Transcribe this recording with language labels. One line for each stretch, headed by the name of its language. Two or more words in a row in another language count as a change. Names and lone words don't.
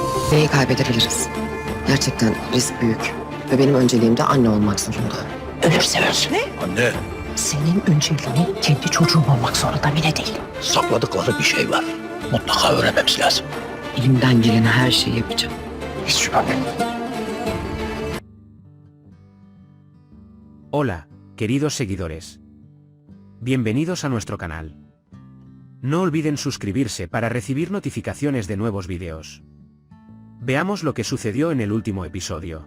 Turkish: Neyi kaybedebiliriz? Gerçekten risk büyük. Ve benim önceliğim de anne olmak zorunda. Ölürse ölsün. Ne? anne, Senin önceliğin kendi çocuğun olmak zorunda Mine değil. sakladıkları bir şey var. Mutlaka öğrenmemiz lazım. Elimden gelen her şeyi yapacağım. Hiç şüphem yok.
Spanish: Hola, queridos seguidores. Bienvenidos a nuestro canal. No olviden suscribirse para recibir notificaciones de nuevos videos. Veamos lo que sucedió en el último episodio.